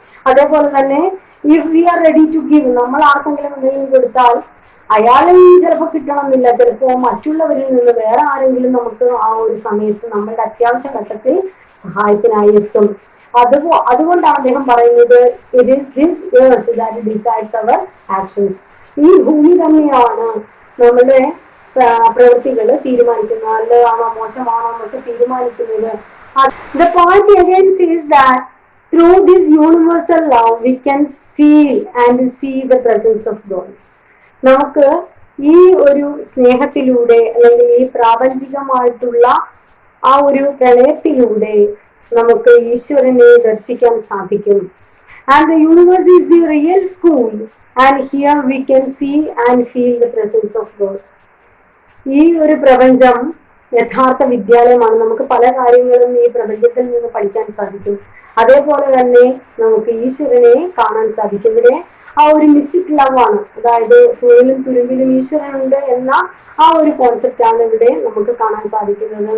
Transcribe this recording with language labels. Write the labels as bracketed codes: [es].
[ml] അതേപോലെ തന്നെ [en] if we are ready to give, [ml] നമ്മൾ ആർക്കെങ്കിലും എന്തെങ്കിലും കൊടുത്താൽ അയാളിൽ ചിലപ്പോൾ കിട്ടണമെന്നില്ല, ചിലപ്പോൾ മറ്റുള്ളവരിൽ നിന്ന് വേറെ ആരെങ്കിലും നമുക്ക് ആ ഒരു സമയത്ത് നമ്മളുടെ അത്യാവശ്യ ഘട്ടത്തിൽ സഹായത്തിനായി എത്തും. അതുകൊണ്ടാണ് അദ്ദേഹം പറയുന്നത് [en] It is this earth that decides our actions. [ml] ഈ ഭൂമി തന്നെയാണ് നമ്മുടെ പ്രവൃത്തികൾ തീരുമാനിക്കുന്നത്, നല്ലതാണോ മോശമാണോ എന്നൊക്കെ തീരുമാനിക്കുന്നത്. [en] The point again says that through this universal love we can feel and see the presence of God. [ml] നമുക്ക് ഈ ഒരു സ്നേഹത്തിലൂടെ അല്ലെങ്കിൽ ഈ പ്രാപഞ്ചികമായിട്ടുള്ള ആ ഒരു പ്രണയത്തിലൂടെ നമുക്ക് ഈശ്വരനെ ദർശിക്കാൻ സാധിക്കും. [en] And the universe is the real school, and here we can see and feel the presence of God. [ml] ഈ ഒരു പ്രപഞ്ചം യഥാർത്ഥ വിദ്യാലയമാണ്. നമുക്ക് പല കാര്യങ്ങളും ഈ പ്രപഞ്ചത്തിൽ നിന്ന് പഠിക്കാൻ സാധിക്കും. അതേപോലെ തന്നെ നമുക്ക് ഈശ്വരനെ കാണാൻ സാധിക്കും. ഇവിടെ ആ ഒരു മിസ്റ്റിക് ലവ് ആണ്, അതായത് സൂര്യനും തുരുമ്പിലും ഈശ്വരനുണ്ട് എന്ന ആ ഒരു കോൺസെപ്റ്റ് ആണ് ഇവിടെ നമുക്ക് കാണാൻ സാധിക്കുന്നത്.